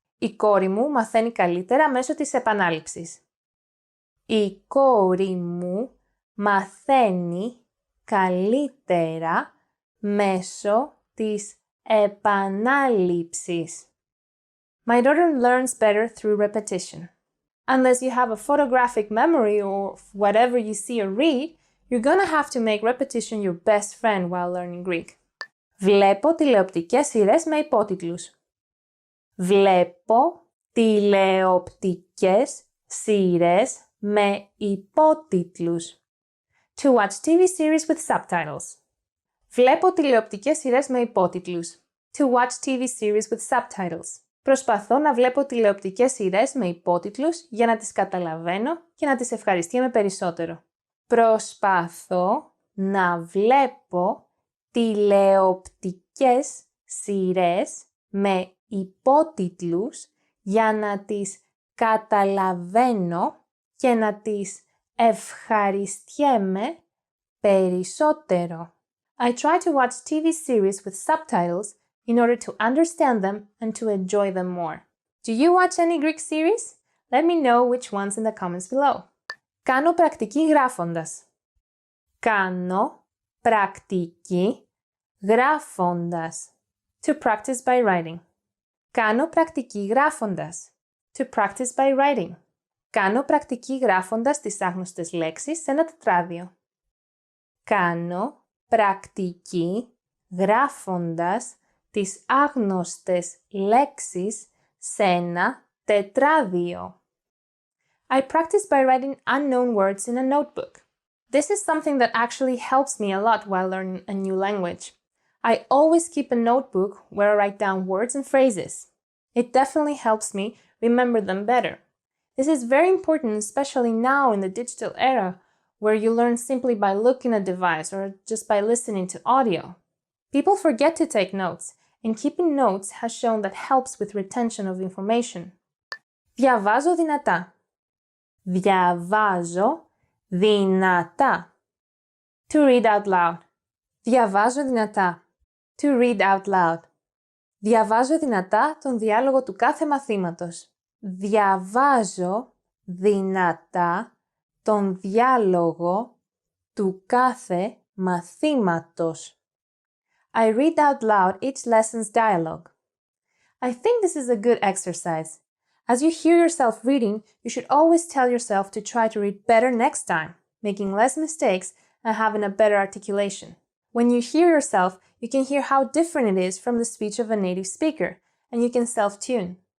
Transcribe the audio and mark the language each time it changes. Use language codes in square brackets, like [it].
[el] Η κόρη μου μαθαίνει καλύτερα μέσω της επανάληψης. Η κόρη μου μαθαίνει καλύτερα μέσω της επανάληψης. [en] My daughter learns better through repetition. Unless you have a photographic memory or whatever you see or read, you're gonna have to make repetition your best friend while learning Greek. [el] Βλέπω τηλεοπτικές σειρές με υπότιτλους. Βλέπω τηλεοπτικές σειρές με υπότιτλους. [en] To watch TV series with subtitles. [el] Βλέπω τηλεοπτικές σειρές με υπότιτλους. [en] To watch TV series with subtitles. [el] Προσπαθώ να βλέπω τηλεοπτικές σειρές με υπότιτλους για να τις καταλαβαίνω και να τις ευχαριστιέμαι περισσότερο. Προσπαθώ να βλέπω τηλεοπτικές σειρές με υπότιτλους για να τις καταλαβαίνω και να τις ευχαριστιέμαι περισσότερο. [en] I try to watch TV series with subtitles in order to understand them and to enjoy them more. Do you watch any Greek series? Let me know which ones in the comments below. [el] Κάνω πρακτική γράφοντας. Κάνω πρακτική γράφοντας. [en] To practice by writing. [el] Κάνω πρακτική γράφοντας. [en] To practice by writing. [el] Κάνω πρακτική γράφοντας τις άγνωστες λέξεις σε ένα τετράδιο. Κάνω πρακτική γράφοντας τις άγνωστες λέξεις σε ένα τετράδιο. [en] I practice by writing unknown words in a notebook. This is something that actually helps me a lot while learning a new language. I always keep a notebook where I write down words and phrases. It definitely helps me remember them better. This is very important, especially now in the digital era, where you learn simply by looking at a device or just by listening to audio. People forget to take notes, and keeping notes has shown that helps with retention of information. [el] Διαβάζω δυνατά. Διαβάζω δυνατά. [en] To read out loud. [el] Διαβάζω δυνατά. [en] To read out loud. [el] Διαβάζω δυνατά τον διάλογο του κάθε μαθήματος. Διαβάζω δυνατά τον διάλογο του κάθε μαθήματος. [en] I read out loud each lesson's dialogue. I think this is a good exercise. As you hear yourself reading, you should always tell yourself to try to read better next time, making less mistakes and having a better articulation. When you hear yourself, you can hear how different it is from the speech of a native speaker, and you can self-tune.